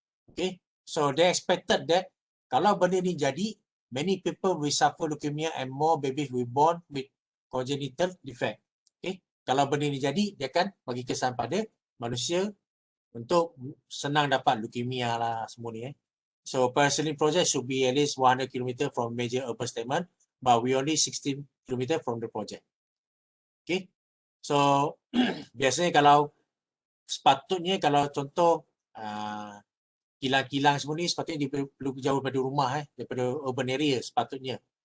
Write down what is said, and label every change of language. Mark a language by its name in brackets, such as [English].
[English] Okay, so they expected that [Malay] kalau benda ni jadi, [English] many people will suffer leukemia and more babies will born with congenital defect. [Malay] Okay, kalau benda ni jadi, dia akan bagi kesan pada manusia untuk senang dapat leukemia lah semua ni. [English] So paraxylene project should be at least 100 km from major urban settlement, but we only 16 km from the project. [Malay] Okay, so biasanya kalau sepatutnya kalau contoh kilang-kilang semua ni sepatutnya dia perlu jauh daripada rumah daripada urban area sepatutnya.